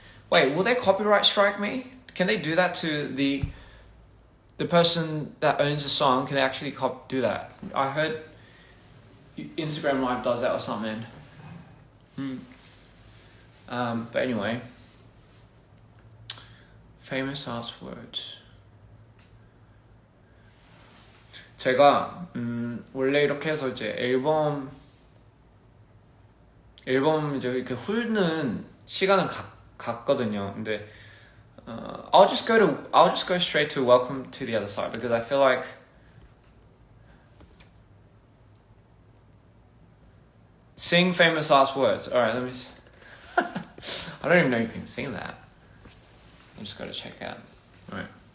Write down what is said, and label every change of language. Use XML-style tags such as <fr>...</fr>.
<en>Wait, will they copyright strike me? Can they do that to the person that owns the song? Can they actually do that? I heard Instagram Live does that or something. But anyway, famous last words.</en> <ko>제가 원래 이렇게 해서 이제 앨범 이제 이렇게 훑는 시간은 갔거든요. 근데</ko> <en>I'll just go straight to welcome to the other side because I feel like sing famous last words. All right, let me. I don't even know you can sing that. I just gotta check out. All right.</en>